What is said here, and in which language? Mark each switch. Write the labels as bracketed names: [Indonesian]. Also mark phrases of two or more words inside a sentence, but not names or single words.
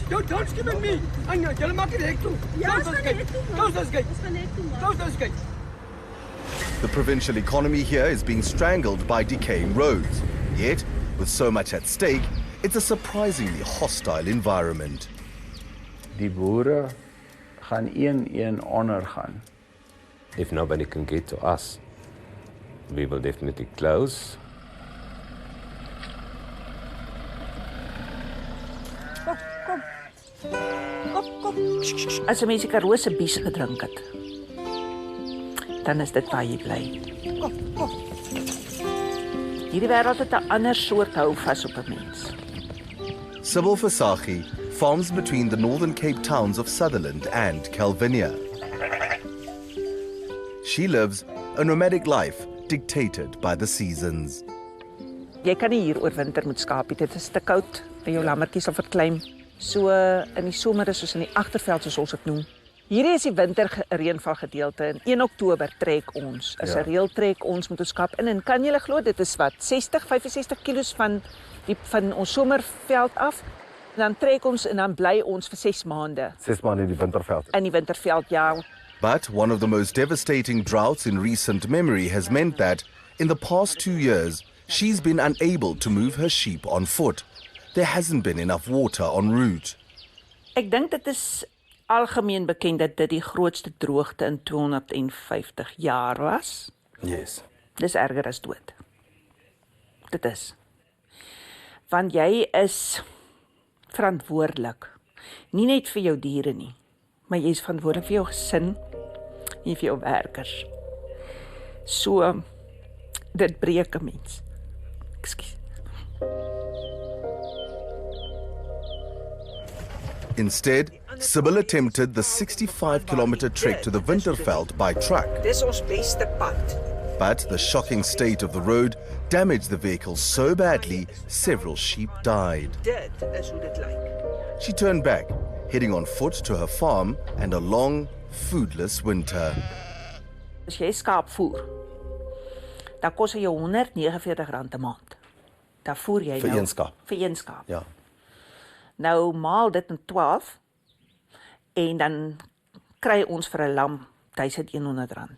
[English] Don't skip at me. I know. You'll make it heck too. Close those gates. Close those gates. Close those gates. The provincial economy here is being strangled by decaying roads. Yet, with so much at stake, it's a surprisingly hostile environment. [Afrikaans] Die boere gaan een ondergaan. [English] If nobody can get to us, we will definitely close. [Afrikaans] As 'n mens die Karoo se bies gedrink het, dan is dit waar jy bly. Hierdie wêreld het 'n ander soort hou vas op 'n mens. Sybil Visagie farms between the Northern Cape towns of Sutherland and 𝗀𝗏𝗃𝗀. She lives a nomadic life dictated by the seasons. Jy kan nie hier oorwinter met skaap nie. Dit is te koud en jou lammetjies sal verkleim. So in die somer is soos in die agterveld soos ons dit noem. Hierdie is die winterreënval gedeelte. In 1 Oktober trek ons. Is 'n reël trek ons met ons skaap in en kan julle glo dit is wat 65 kilos van ons somerveld af. En dan trek ons en dan bly ons vir 6 maande. 6 maande in die winterveld. In die winterveld, ja. [English] But one of the most devastating droughts in recent memory has meant that, in the past 2 years, she's been unable to move her sheep on foot. There hasn't been enough water en route. [Afrikaans] Ek dink dit is algemeen bekend dat dit die grootste droogte in 250 jaar was. [English] Yes. [Afrikaans] Dis erger as dood. Dit is. Want jy is verantwoordelik. Nie net vir jou diere nie, maar jy is verantwoordelik vir jou gesin en vir jou werkers. So, dit breek 'n mens. Ekskuus. [English] Instead, Sybil attempted the 65-kilometer trek to the Winterveld by truck. [Afrikaans] Dis ons beste pad. [English] But the shocking state of the road damaged the vehicle so badly, several sheep died. [Afrikaans] Dit is hoe dit lyk. [English] She turned back, heading on foot to her farm and a long, foodless winter. [Afrikaans] As jy skaap voer, dan kos hy jou R149 'n maand. Dan voer jy Vir nou een skaap. Vir een skaap. Ja. Nou maal dit in 12 en dan kry ons vir 'n lam R1100.